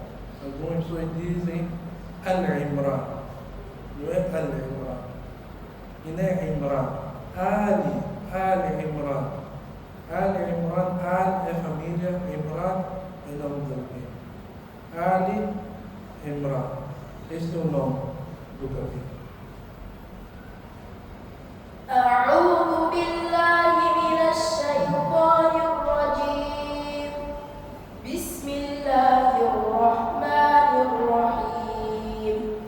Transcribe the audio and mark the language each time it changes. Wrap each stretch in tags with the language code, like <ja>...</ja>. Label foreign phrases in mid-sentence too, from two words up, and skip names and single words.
<pt>Algumas pessoas dizem Al-Imran, não é Al-Imran. E não é Imran. Ali Imran. Ali Imran, Al é família, Imran é nome de alguém. Ali Imran. Este é o nome do capítulo.</pt> <ar>أعوذ بالله من الشيطان الرجيم. بسم الله الرحمن الرحيم.</ar>